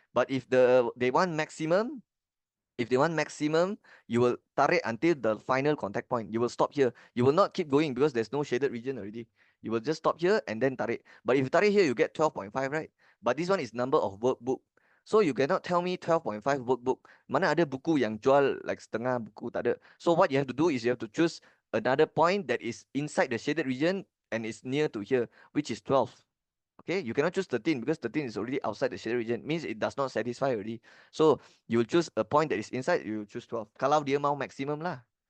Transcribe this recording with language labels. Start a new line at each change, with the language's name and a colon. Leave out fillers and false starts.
English: But if they want maximum, you will tarik until the final contact point. You will stop here. You will not keep going because there's no shaded region already. You will just stop here and then tarik. But if you tarik here, you get 12.5, right? But this one is number of workbook. So you cannot tell me 12.5 workbook.
Malay: Mana ada buku yang jual like setengah buku, tak ada.
English: So what you have to do is you have to choose another point that is inside the shaded region and is near to here, which is 12. Okay, you cannot choose 13 because 13 is already outside the shaded region. Means it does not satisfy already. So you will choose a point that is inside, you will choose 12.
Malay: Kalau dia mau maximum lah.